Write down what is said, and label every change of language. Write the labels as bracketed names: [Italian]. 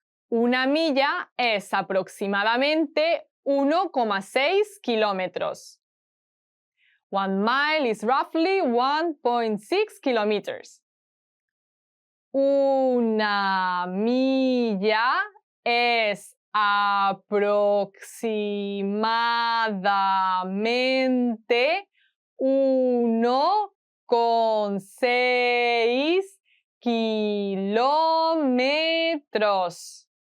[Spanish] Una milla es aproximadamente 1,6 kilómetros. [English] 1 mile is roughly 1.6 kilometers. [Spanish] Una milla es aproximadamente 1,6 kilómetros.